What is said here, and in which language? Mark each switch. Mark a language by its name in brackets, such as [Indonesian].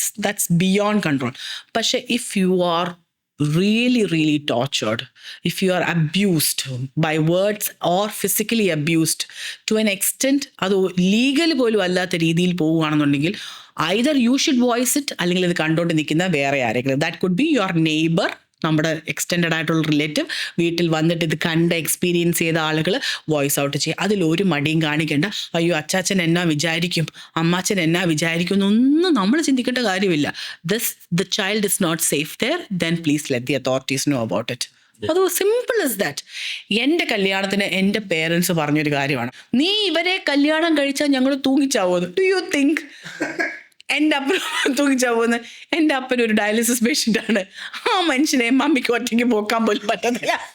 [English] That's beyond control. പക്ഷെ if you are really tortured, if you are abused by words or physically abused to an extent [Malayalam] അത് legal പോലും അല്ലാത്ത രീതിയിൽ പോവുകയാണെന്നുണ്ടെങ്കിൽ, [English] either you should voice it, [Malayalam] അല്ലെങ്കിൽ ഇത് കണ്ടോണ്ട് നിൽക്കുന്ന വേറെ ആരെങ്കിലും, [English] that could be your neighbor, [Malayalam] നമ്മുടെ എക്സ്റ്റെൻഡഡ് ആയിട്ടുള്ള റിലേറ്റീവ്, വീട്ടിൽ വന്നിട്ട് ഇത് കണ്ട് എക്സ്പീരിയൻസ് ചെയ്ത ആളുകൾ വോയിസ് ഔട്ട് ചെയ്യുക. അതിലൊരു മടിയും കാണിക്കേണ്ട. അയ്യോ അച്ചാച്ചൻ എന്നാ വിചാരിക്കും, അമ്മാച്ചൻ എന്നാ വിചാരിക്കും എന്നൊന്നും നമ്മൾ ചിന്തിക്കേണ്ട കാര്യമില്ല. [English] the child is not safe there, then please let the authorities know about it. അത് simple is that. [Malayalam] എൻ്റെ കല്യാണത്തിന് എൻ്റെ പേരൻസ് പറഞ്ഞൊരു കാര്യമാണ്, നീ ഇവരെ കല്യാണം കഴിച്ചാൽ ഞങ്ങൾ തൂങ്ങിച്ചാവുമെന്ന്. [English] do you think [Malayalam] എൻ്റെ അപ്പൻ തൂങ്ങിച്ചാവുമെന്ന്? എൻ്റെ അപ്പൻ ഒരു ഡയാലിസിസ് പേഷ്യൻ്റ് ആണ്. ആ മനുഷ്യനെ മമ്മിക്ക് ഒറ്റയ്ക്ക് പോക്കാൻ പോലും പറ്റത്തില്ല.